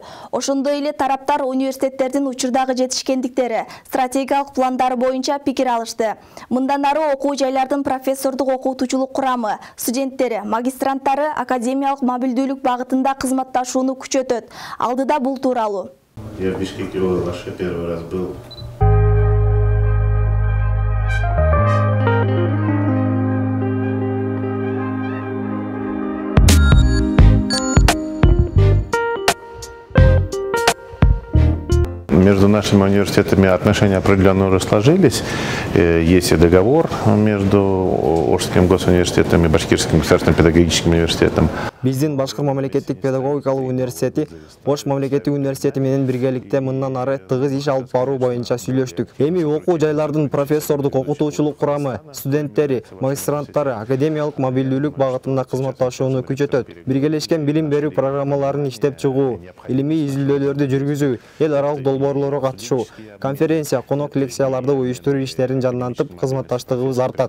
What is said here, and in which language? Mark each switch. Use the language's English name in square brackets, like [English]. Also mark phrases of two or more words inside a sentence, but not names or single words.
[Kyrgyz] Ошондой эле тараптар университеттердин учурдагы жетишкендиктери, стратегиялык пландары боюнча пикир алышты. Мындан ары окуу жайлардын профессордук окутуучулук курамы, студенттери, магистранттары академиялык мобилдүүлүк багытында кызматташууну күчөтөт. Алдыда бул тууралуу. [Russian] Я в Бишкеке вообще первый раз был. Между нашими университетами отношения определенно уже сложились. Есть и договор между Ошским госуниверситетом и Башкирским государственным педагогическим университетом. [Kyrgyz] Биздин Башкыр мамлекеттик педагогикалык университети Ош мамлекеттик университети менен биргеликте мындан ары тыгыз иш алып баруу боюнча сүйлөштүк. Эми окуу жайлардын профессордук окутуучулук курамы, студенттери, магистранттары академиялык мобилдүүлүк багытында кызматташууну күчөтөт. Биргелешкен билим берүү программаларын иштеп чыгуу, илимий изилдөөлөрдү жүргүзүү, эл аралык долбоорлорго катышуу, конференция, конок лекцияларды уюштуруу иштерин жандантып, кызматташтыгыбыз артат.